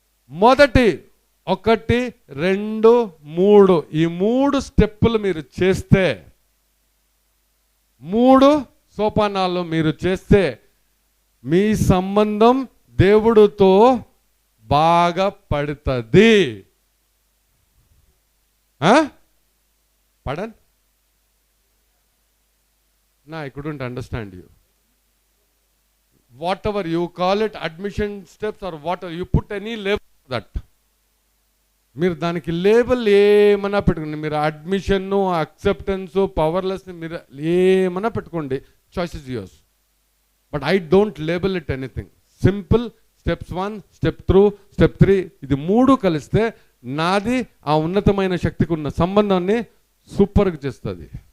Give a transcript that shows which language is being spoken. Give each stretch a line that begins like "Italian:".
Telugu: మొదటి 1, 2, 3 ఈ 3 స్టెప్పులు మీరు చేస్తే, 3 సోపానాలు మీరు చేస్తే మీ సంబంధం దేవుడితో బాగా పడుతుంది. పడన్ నా
English: I couldn't understand you. Whatever you call it, admission steps or whatever, you put any label for that.
Telugu: మీరు దానికి లేబుల్ ఏమన్నా పెట్టుకోండి. మీరు అడ్మిషన్, అక్సెప్టెన్స్, పవర్లెస్ మీరు ఏమన్నా పెట్టుకోండి.
English: Choice is yours. But I don't label it anything. Simple steps 1, step 2, step 3
Telugu: ఇది 3 కలిస్తే నాది ఆ ఉన్నతమైన శక్తికి ఉన్న సంబంధాన్ని సూపర్గా చేస్తుంది.